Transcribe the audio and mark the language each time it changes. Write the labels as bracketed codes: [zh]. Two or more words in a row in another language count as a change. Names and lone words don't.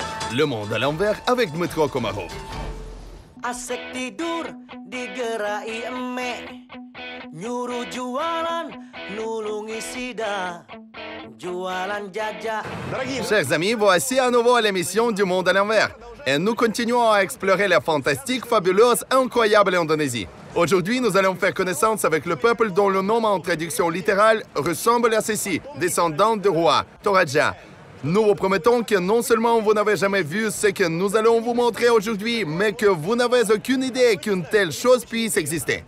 [fr] Le monde à l'envers avec Dmytro Komarov. [jv] Asik tidur digerai emek, nyuruh jualan, nulungi sida, jualan jajak. [fr] Chers amis, voici à nouveau l'émission du monde à l'envers. Et nous continuons à explorer la fantastique, fabuleuse, incroyable Indonésie. Aujourd'hui, nous allons faire connaissance avec le peuple dont le nom en traduction littérale ressemble à ceci, descendant de rois, Toraja. Nous vous promettons que non seulement vous n'avez jamais vu ce que nous allons vous montrer aujourd'hui, mais que vous n'avez aucune idée qu'une telle chose puisse exister.